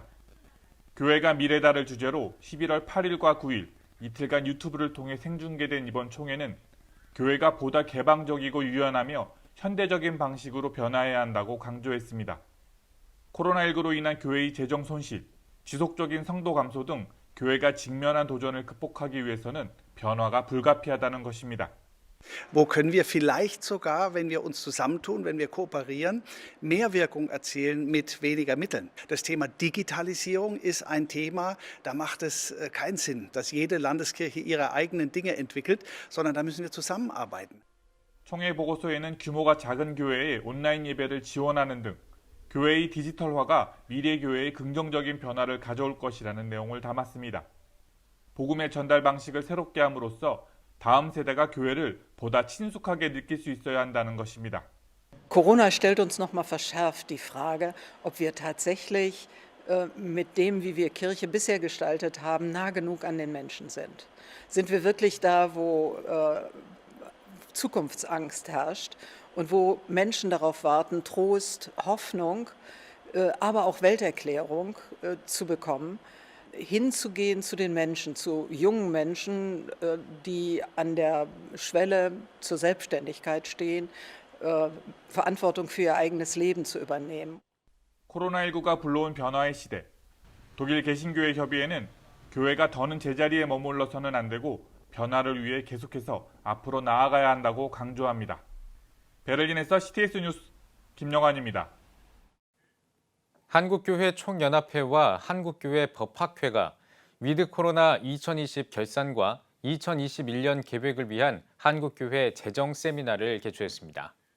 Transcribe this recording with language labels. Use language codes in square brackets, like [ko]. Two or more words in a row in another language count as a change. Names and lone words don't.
[ko] 교회가 미래다를 주제로 11월 8일과 9일 이틀간 유튜브를 통해 생중계된 이번 총회는 교회가 보다 개방적이고 유연하며 현대적인 방식으로 변화해야 한다고 강조했습니다. 코로나19로 인한 교회의 재정 손실, 지속적인 성도 감소 등 교회가 직면한 도전을 극복하기 위해서는 변화가 불가피하다는 것입니다. [de] Wo können wir vielleicht sogar, wenn wir uns zusammentun, wenn wir kooperieren, mehr Wirkung erzielen mit weniger Mitteln? Das Thema Digitalisierung ist ein Thema, da macht es keinen Sinn, dass jede Landeskirche ihre eigenen Dinge entwickelt, sondern da müssen wir zusammenarbeiten. [ko] 총회 보고서에는 규모가 작은 교회에 온라인 예배를 지원하는 등 교회의 디지털화가 미래 교회의 긍정적인 변화를 가져올 것이라는 내용을 담았습니다. 복음의 전달 방식을 새롭게 함으로써 다음 세대가 교회를 보다 친숙하게 느낄 수 있어야 한다는 것입니다. [de] Corona stellt uns noch mal verschärft die Frage, ob wir tatsächlich mit dem, wie wir Kirche bisher gestaltet haben, nah genug an den Menschen sind. Sind wir wirklich da, wo Zukunftsangst herrscht und wo Menschen darauf warten, Trost, Hoffnung, aber auch Welterklärung zu bekommen, hinzugehen zu den Menschen, zu jungen Menschen, die an der Schwelle zur Selbstständigkeit stehen, Verantwortung für ihr eigenes Leben zu übernehmen. [ko] 코로나19가 불러온 변화의 시대. 독일 개신교회 협의회는 교회가 더는 제자리에 머물러서는 안 되고 변화를 위해 계속해서 앞으로 나아가야 한다고 강조합니다. 베를린에서 CTS 뉴스 김영환입니다. 한국교회 총연합회와 한국교회 법학회가 [en] with corona [ko] 2020 결산과 2021년 계획을 위한 한국교회 재정 세미나를 개최했습니다.